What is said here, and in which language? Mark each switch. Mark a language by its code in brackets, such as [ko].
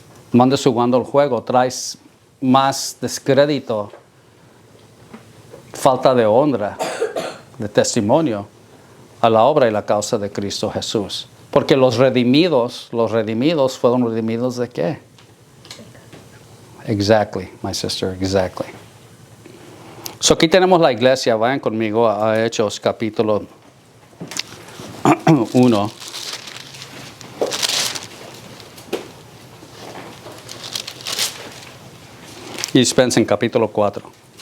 [es] No andes jugando el juego, traes más descrédito, falta de honra, de testimonio a la obra y la causa de Cristo Jesús. Porque los redimidos fueron redimidos ¿de qué? [en] Exactly, my sister, exactly. [es] So aquí tenemos la iglesia, vayan conmigo a Hechos capítulo 1. Y dispensen capítulo 4.